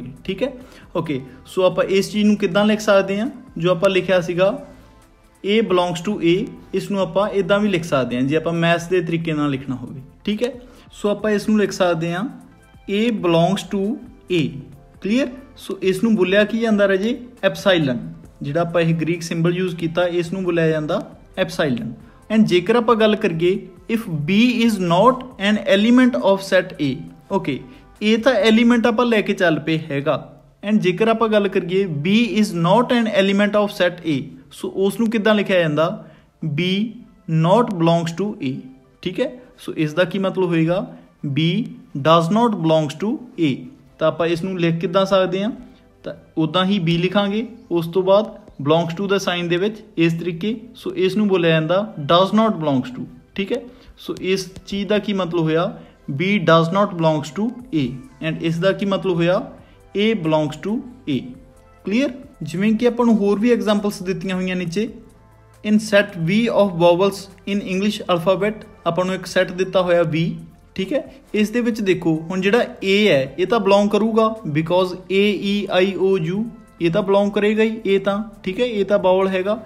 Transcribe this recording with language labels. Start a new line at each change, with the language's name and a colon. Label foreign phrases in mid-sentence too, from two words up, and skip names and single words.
Punjabi: ਠੀਕ ਹੈ, ਓਕੇ, ਸੋ ਆਪਾਂ ਇਸ ਚੀਜ਼ ਨੂੰ ਕਿੱਦਾਂ ਲਿਖ ਸਕਦੇ ਹਾਂ, ਜੋ ਆਪਾਂ ਲਿਖਿਆ ਸੀਗਾ
English: A belongs to A,
Punjabi: ਇਸ ਨੂੰ ਆਪਾਂ ਇੱਦਾਂ ਵੀ ਲਿਖ ਸਕਦੇ ਹਾਂ ਜੇ ਆਪਾਂ ਮੈਥਸ ਦੇ ਤਰੀਕੇ ਨਾਲ ਲਿਖਣਾ ਹੋਵੇ। ਠੀਕ ਹੈ, ਸੋ ਆਪਾਂ ਇਸ ਨੂੰ ਲਿਖ ਸਕਦੇ ਹਾਂ
English: A belongs to A।
Punjabi: ਕਲੀਅਰ, ਸੋ ਇਸ ਨੂੰ ਬੋਲਿਆ ਕੀ ਜਾਂਦਾ ਰਾਜੇ, ਐਪਸਾਈਲਨ। ਜਿਹੜਾ ਆਪਾਂ ਇਹ ਗ੍ਰੀਕ ਸਿੰਬਲ ਯੂਜ਼ ਕੀਤਾ ਇਸ ਨੂੰ ਬੋਲਿਆ ਜਾਂਦਾ ਐਪਸਾਈਲਨ। ਐਂਡ ਜੇਕਰ ਆਪਾਂ ਗੱਲ ਕਰੀਏ
English: ਇਫ B is not an element of set A।
Punjabi: ਓਕੇ, ਇਹ ਤਾਂ ਐਲੀਮੈਂਟ ਆਪਾਂ ਲੈ ਕੇ ਚੱਲ ਪਏ ਹੈਗਾ, ਐਂਡ ਜੇਕਰ ਆਪਾਂ ਗੱਲ ਕਰੀਏ
English: B is not an element of set A,
Punjabi: ਸੋ ਉਸ ਨੂੰ ਕਿੱਦਾਂ ਲਿਖਿਆ ਜਾਂਦਾ,
English: B not belongs to A।
Punjabi: ਠੀਕ ਹੈ, ਸੋ ਇਸ ਦਾ ਕੀ ਮਤਲਬ ਹੋਏਗਾ,
English: B does not belongs to A।
Punjabi: ਤਾਂ ਆਪਾਂ ਇਸ ਨੂੰ ਲਿਖ ਕਿੱਦਾਂ ਸਕਦੇ ਹਾਂ, ਤਾਂ ਉੱਦਾਂ ਹੀ B ਲਿਖਾਂਗੇ, ਉਸ ਤੋਂ ਬਾਅਦ
English: belongs to
Punjabi: ਦਾ ਸਾਈਨ ਦੇ ਵਿੱਚ ਇਸ ਤਰੀਕੇ। ਸੋ ਇਸ ਨੂੰ ਬੋਲਿਆ ਜਾਂਦਾ
English: does not belongs to।
Punjabi: ਠੀਕ ਹੈ, ਸੋ ਇਸ ਚੀਜ਼ ਦਾ ਕੀ ਮਤਲਬ ਹੋਇਆ,
English: B does not belongs to A,
Punjabi: ਐਂਡ ਇਸ ਦਾ ਕੀ ਮਤਲਬ ਹੋਇਆ,
English: A belongs to A।
Punjabi: ਕਲੀਅਰ, ਜਿਵੇਂ ਕਿ ਆਪਾਂ ਨੂੰ ਹੋਰ ਵੀ ਐਗਜ਼ਾਮਪਲਸ ਦਿੱਤੀਆਂ ਹੋਈਆਂ ਨੀਚੇ।
English: In set V of vowels in English alphabet,
Punjabi: ਆਪਾਂ ਨੂੰ ਇੱਕ ਸੈੱਟ ਦਿੱਤਾ ਹੋਇਆ V। ਠੀਕ ਹੈ, ਇਸ ਦੇ ਵਿੱਚ ਦੇਖੋ ਹੁਣ ਜਿਹੜਾ A ਹੈ ਇਹ ਤਾਂ ਬਿਲੋਂਗ ਕਰੂਗਾ, ਬਿਕੋਜ਼ AEIOU ਇਹ ਤਾਂ ਬਿਲੋਂਗ ਕਰੇਗਾ ਹੀ, ਇਹ ਤਾਂ ਠੀਕ ਹੈ, ਇਹ ਤਾਂ ਬਾਵਲ ਹੈਗਾ।